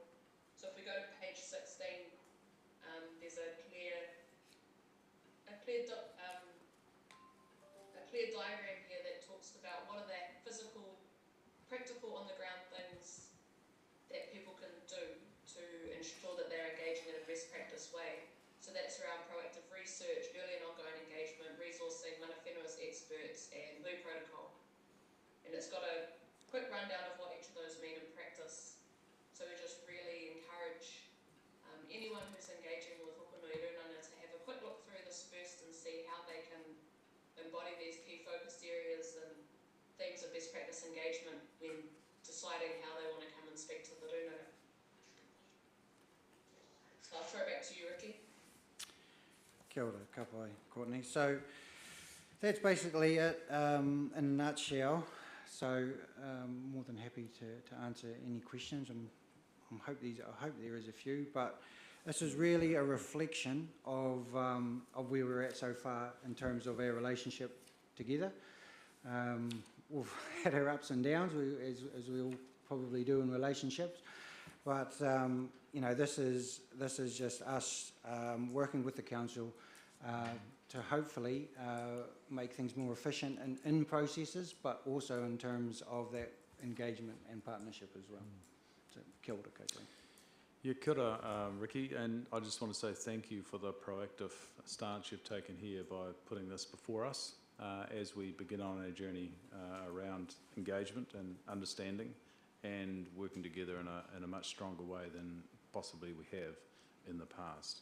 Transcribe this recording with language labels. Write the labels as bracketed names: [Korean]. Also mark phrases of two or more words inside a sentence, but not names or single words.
[English] So if we go to page 16, there's a clear diagram here that talks about what are the physical, practical on the ground things that people can do to ensure that they're engaging in a best practice way. So that's around proactive research, early and ongoing engagement, resourcing, [Māori] mana whenua [English] has got a quick rundown of what each of those mean in practice. So we just really encourage anyone who's engaging with hokonui runanga to have a quick look through this first and see how they can embody these key focused areas and themes of best practice engagement when deciding how they want to come and speak to the runanga. So I'll throw it back to you, Ricky. [Māori] Kia ora, ka pai, [English] Courtney. So that's basically it in a nutshell. So more than happy to answer any questions. I hope there is a few, but this is really a reflection of where we're at so far in terms of our relationship together. We've had our ups and downs, as we all probably do in relationships, but you know, this is just us working with the council to hopefully make things more efficient in processes, but also in terms of that engagement and partnership as well. So, [Māori] kia ora koutou. Yeah, kia ora, Ricky, [English] and I just want to say thank you for the proactive stance you've taken here by putting this before us as we begin on our journey around engagement and understanding and working together in a much stronger way than possibly we have in the past.